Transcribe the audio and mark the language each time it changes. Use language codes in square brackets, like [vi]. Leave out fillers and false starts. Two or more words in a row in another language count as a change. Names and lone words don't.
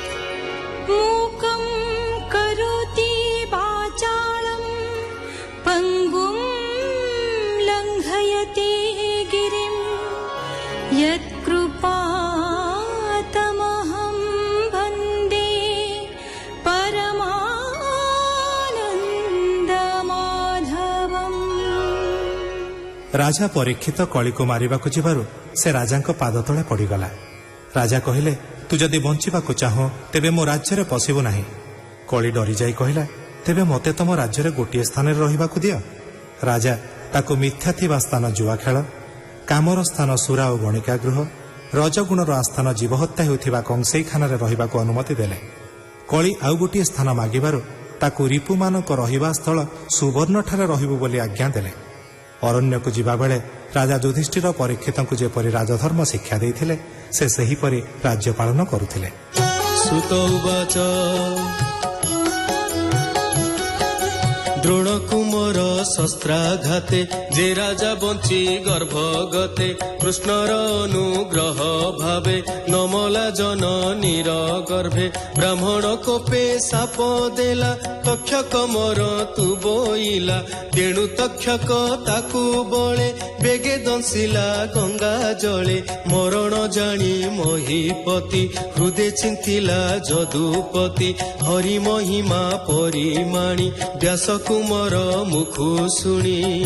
[sa] मूकं करोति वाचालं पङ्गुं लङ्घयति गिरिं यत्कृपातमहं वन्दे परमानन्दमाधवम्। [or] ରାଜା ପରୀକ୍ଷିତ କଳି କୁ ମାରିବାକୁ ଯିବାରୁ ସେ ରାଜାଙ୍କ ପାଦ ତଳେ ପଡ଼ିଗଲା। ରାଜା କହିଲେ, ତୁ ଯଦି ବଞ୍ଚିବାକୁ ଚାହୁଁ ତେବେ ମୋ ରାଜ୍ୟ ପଶିବୁ ନାହିଁ। କଳି ଡରି ଯାଇ କହିଲା, ତେବେ ମତେ ତମ ରାଜ୍ୟ ଗୋଟେ ସ୍ଥାନ ରହିବାକୁ ଦିଅ। ରାଜା ତାକୁ ମିଥ୍ୟା ଥିବା ସ୍ଥାନ ଜୁଆ ଖେଳ, କାମର ସ୍ଥାନ ସୁରା ଓ ଗଣିକା ଗୃହ, ରଜଗୁଣର ଆସ୍ଥାନ ଜୀବହତ୍ୟା ହେଉଥିବା କଂସେଇଖାନାରେ ରହିବାକୁ ଅନୁମତି ଦେଲେ। କଳି ଆଉ ଗୋଟେ ସ୍ଥାନ ମାଗିବାରୁ ତାକୁ ରିପୁମାନଙ୍କ ରହିବା ସ୍ଥଳ ସୁବର୍ଣ୍ଣଠାରେ ରହିବୁ ବୋଲି ଆଜ୍ଞା ଦେଲେ। ଅରଣ୍ୟକୁ ଯିବା ବେଳେ ରାଜା ଯୁଧିଷ୍ଠିର ପରୀକ୍ଷିତଙ୍କୁ ଯେପରି ରାଜଧର୍ମ ଶିକ୍ଷା ଦେଇଥିଲେ ସେ ସେହିପରି ରାଜ୍ୟ ପାଳନ କରୁଥିଲେ। [sa] सुत उवाच [or] ଦ୍ରୋଣ କୁମର ଶସ୍ତ୍ରାଘାତେ ଯେ ରାଜା ବଞ୍ଚି ଗର୍ଭଗତେ କୃଷ୍ଣର ଅନୁଗ୍ରହ ଭାବେ ନମଲା ଜନନୀର ଗର୍ଭେ ବ୍ରାହ୍ମଣ କୋପେ ଶାପ ଦେଲା ତକ୍ଷକ ମର ତୁ ବୋଇଲା ତେଣୁ ତକ୍ଷକ ତାକୁ ବଳେ ବେଗେ ଦଂଶିଲା ଗଙ୍ଗା ଜଳେ ମରଣ ଜାଣି ମହୀପତି ହୃଦୟ ଚିନ୍ତିଲା ଯଦୁପତି ହରି ମହିମା ପରିମାଣୀ ବ୍ୟାସ କୁମାର ମୁଖୁ ଶୁଣି